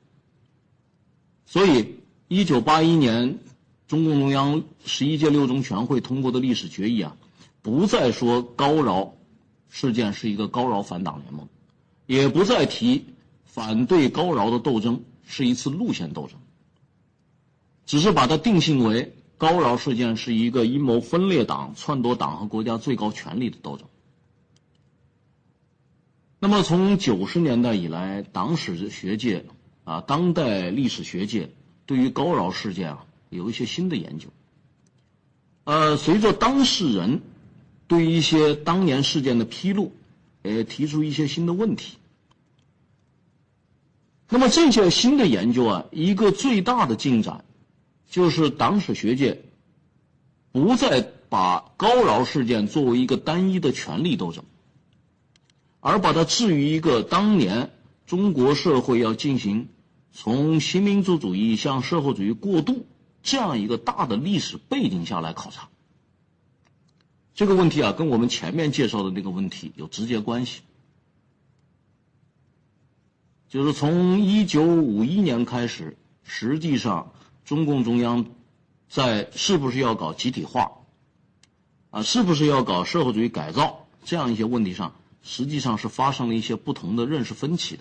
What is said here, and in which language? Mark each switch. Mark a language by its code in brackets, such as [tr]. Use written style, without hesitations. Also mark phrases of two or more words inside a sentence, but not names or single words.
[zh] 所以1981年中共中央11屆六中全會通過的歷史決議不再說高饒事件是一個高饒反黨聯盟，也不再提反對高饒的鬥爭是一次路線鬥爭，只是把它定性為高饒事件是一個陰謀分裂黨、篡奪黨和國家最高權力的鬥爭。那麼從90年代以來，党史學界當代歷史學界對於高饒事件有一些新的研究。隨着当事人对于一些当年事件的披露，提出一些新的问题。那么这些新的研究一个最大的进展就是党史学界不再把高饒事件作为一个单一的权力斗争，而把它置于一個當年中國社會要進行從新民主主義向社會主義過渡這樣一個大的歷史背景下來考察。這個問題跟我們前面介紹的那個問題有直接關係，就是從1951年開始，實際上中共中央在是不是要搞集體化是不是要搞社會主義改造這樣一些問題上，實際上是發生了一些不同的認識分歧的。